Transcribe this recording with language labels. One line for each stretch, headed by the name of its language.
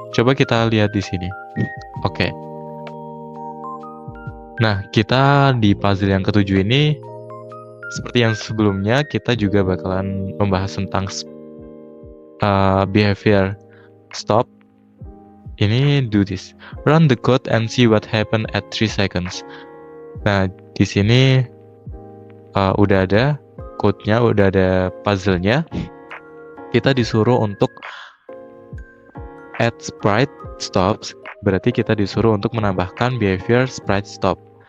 Indonesian: Coba kita lihat di sini. Oke. Nah, kita di puzzle yang ketujuh ini, seperti yang sebelumnya, kita juga bakalan membahas tentang behavior stop,
English: ini do this. Run the code and see what happen at 3 seconds.
Indonesian: Nah, di sini udah ada code-nya, udah ada puzzle-nya. Kita disuruh untuk add sprite stops, berarti kita disuruh untuk menambahkan behavior sprite stop.